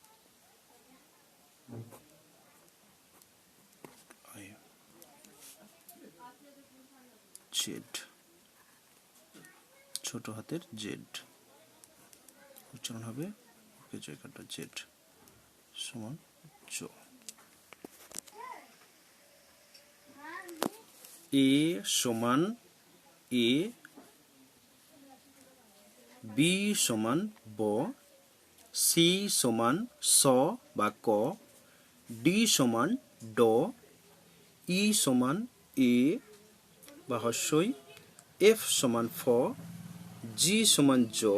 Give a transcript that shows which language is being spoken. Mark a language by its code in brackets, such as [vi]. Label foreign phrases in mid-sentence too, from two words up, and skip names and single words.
[bn] জেড, ছোট হাতের জেড, উচ্চারণ হবে জায়গাটা জেড সমান জ। এ সমান এ, বি সমান ব, সি সমান স বা ক, ডি সমান ড, ই সমান এ বা হর্ষই, এফ সমান ফ, জি সমান জ,